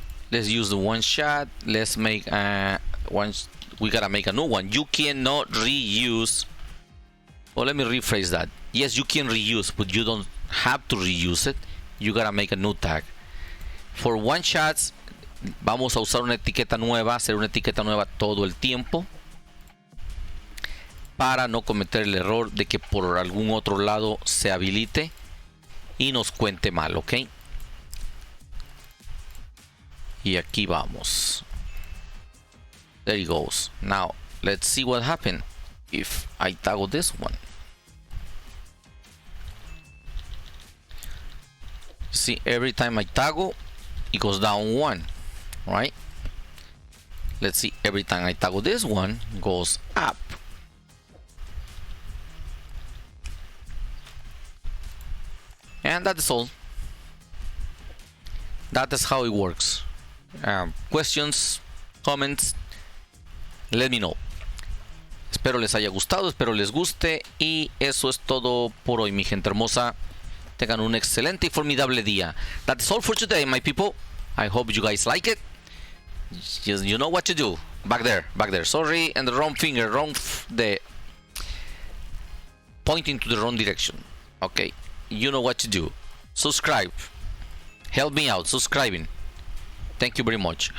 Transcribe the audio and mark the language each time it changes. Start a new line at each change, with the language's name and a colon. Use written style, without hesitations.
English: Let's use the one shot. Let's make one. We gotta make a new one. You cannot reuse. Well, let me rephrase that. Yes, you can reuse, but you don't have to reuse it. You gotta make a new tag. For one shots,
Spanish: vamos a usar una etiqueta nueva, hacer una etiqueta nueva todo el tiempo, para no cometer el error de que por algún otro lado se habilite y nos cuente mal, ¿ok? Y aquí vamos.
English: There it goes. Now, let's see what happened if I toggle this one. See, every time I toggle, it goes down 1, right? Let's see, every time I toggle this one, goes up. And that is all. That is how it works. Questions, comments, let me know.
Spanish: Espero les haya gustado, espero les guste, y eso es todo por hoy, mi gente hermosa. Tengan un excelente y formidable día.
English: That's all for today, my people. I hope you guys like it. You know what to do. Back there. Sorry, and the wrong finger, the pointing to the wrong direction. Okay, you know what to do. Subscribe. Help me out subscribing. Thank you very much.